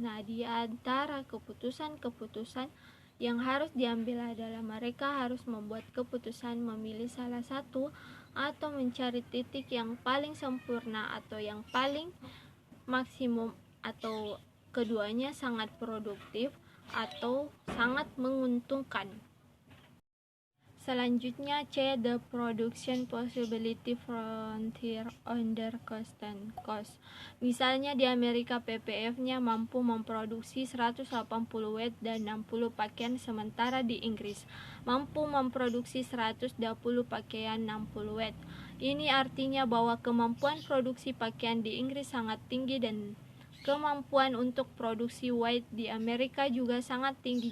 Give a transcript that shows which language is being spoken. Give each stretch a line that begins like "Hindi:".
Indonesian: Nah, di antara keputusan-keputusan yang harus diambil adalah mereka harus membuat keputusan memilih salah satu atau mencari titik yang paling sempurna atau yang paling maksimum, atau keduanya sangat produktif atau sangat menguntungkan. Selanjutnya C.
English: The production possibility frontier under constant cost.
Indonesian: Misalnya di Amerika PPF-nya mampu memproduksi 180 watt dan 60 pakaian, sementara di Inggris mampu memproduksi 120 pakaian 60 watt. Ini artinya bahwa kemampuan produksi pakaian di Inggris sangat tinggi dan kemampuan untuk produksi white di Amerika juga sangat tinggi.